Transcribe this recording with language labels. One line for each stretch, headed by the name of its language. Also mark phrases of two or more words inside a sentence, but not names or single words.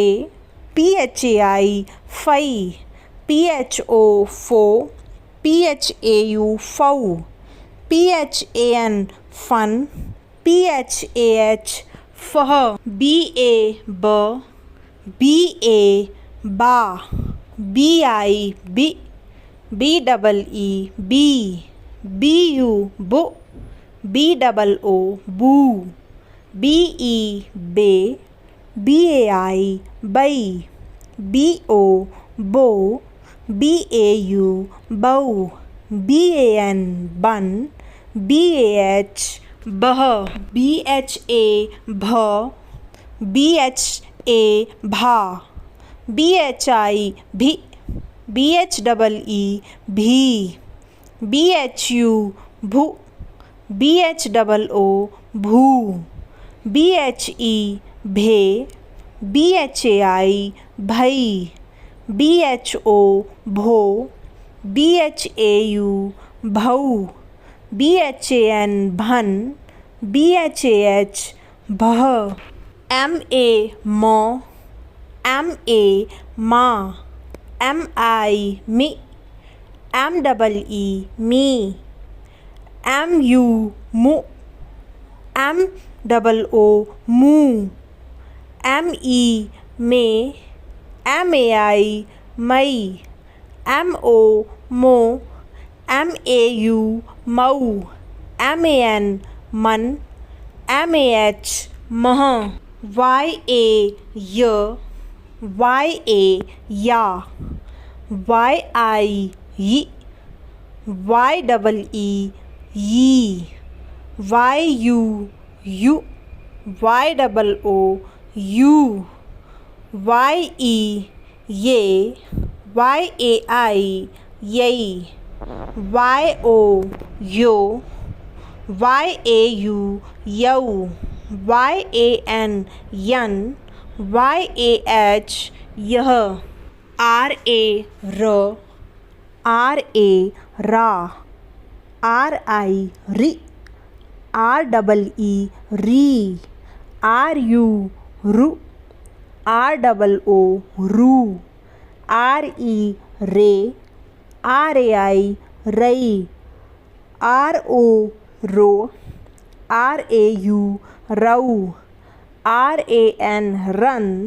Hindi: PHAI फई, PHO फो, PHAU फौ, PHAN फन, PHAH फह, BA ब, BA बा, BI बी, BEE बी, BU बु, BOO बू, BE बे, BAI बई, BO बो, BAU बऊ, BAN बन, BAH बह, BHA भ, BHA भा, BHI भी, BHEE भी, BHU भू, BHOO भू, BHE भे, BHAI भई, BHO भो, BHAU भऊ, BHAN भन, BHAH भह, MA म, MA मा, MI मी, MEE मी, MU मु, MOO मू, ME में, MAI मई, MO मो, MAU मऊ, MAN मन, MAH मह, YA य, YA या, YI यी, YEE यी, YU यू, YOO यू, YE ये, YAI यई, YO यो, YAU यऊ, YAN यन, YAH यह, RA र, RA रा, RI री, REE री, RU रु, ROO रू, RE रे, RAI रई, RO रो, RAU रऊ, RAN रन,